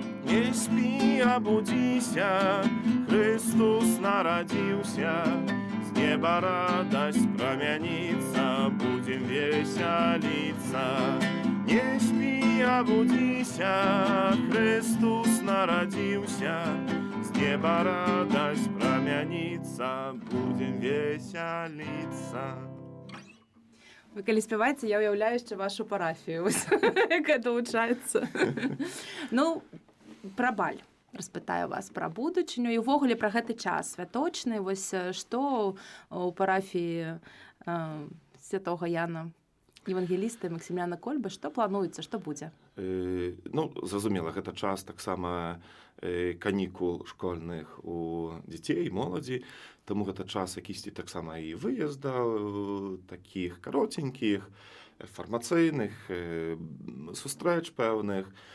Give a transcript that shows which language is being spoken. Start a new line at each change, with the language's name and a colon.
Belarusian: Не спи, обудися, Христос народился, с неба радость промянится, будем веселиться. Не спи, обудися, Христос народился, с неба радость промянится, будем веселиться.
Ukrainian: Ви коли співаєте, я уявляю ще вашу парафію, яка долучається. Ну, пра баль.
Belarusian: Распытаю вас пра будучыню і ўвогуле пра гэты час святочны. Вось што у парафіі святога Яна Евангеліста Максіміляна Кольбы, што плануецца, што будзе? Ну, зразумела, гэта час таксама канікул школьных у дзяцей, моладзі, таму гэта час якісьці таксама і выездаў, такіх каротенькіх, фармацыйных, сустрэч пэўных.